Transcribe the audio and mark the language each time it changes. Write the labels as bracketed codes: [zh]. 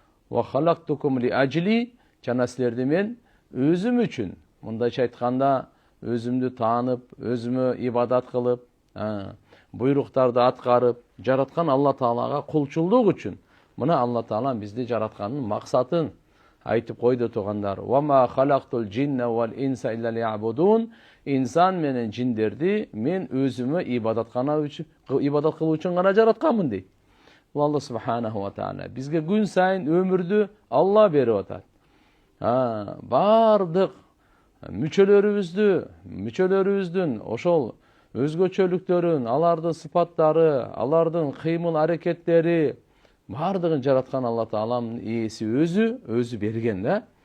[ar] Ва халактукум ли ажли, [ky] жана силерди мен өзүм үчүн. Мындайча айтканда, өзүмдү таанып, өзүмө ибадат кылып, буйруктарды аткарып, жараткан Алла Таалага кулчулдук үчүн. Мына Алла Таала бизди жаратканын максатын айтып койду туугандар. [ar] Ва ма халактул джинна вал инса илля лиябудун. [ky] Инсан менен жиндерди мен өзүмө ибадат кылуу үчүн гана жаратканмын дейт. Бул Алла Субханаху ва Таала бизге күн сайын өмүрдү Алла берип атат. Бардык мүчөлөрүбүздүн ошол өзгөчөлүктөрүн, алардын сыпаттары, алардын кыймыл аракеттери бардыгын жараткан Алла Тааланын ээси өзү берген да.